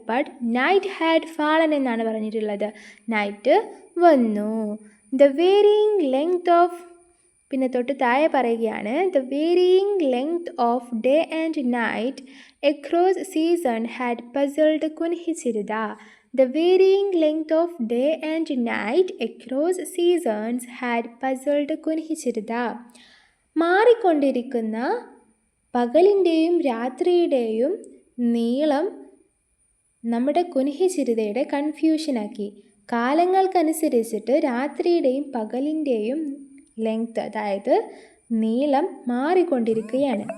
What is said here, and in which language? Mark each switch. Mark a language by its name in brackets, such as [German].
[English] but night had fallen [Malayalam] എന്നാണ് പറഞ്ഞിട്ടുള്ളത്. Night വന്നു. [English] the varying length of, [Malayalam] പിന്നെ തൊട്ട് താഴെ പറയുകയാണ്, [English] The varying length of day and night across season had puzzled Kunhichiritha. The varying length of day and night across seasons had puzzled Kunhichiritha. [Malayalam] മാറിക്കൊണ്ടിരിക്കുന്ന പകലിൻ്റെയും രാത്രിയുടെയും നീളം നമ്മുടെ കുൻഹിചിരിതയുടെ കൺഫ്യൂഷനാക്കി. കാലങ്ങൾക്കനുസരിച്ചിട്ട് രാത്രിയുടെയും പകലിൻ്റെയും ലെങ്ത്, അതായത് നീളം മാറിക്കൊണ്ടിരിക്കുകയാണ്.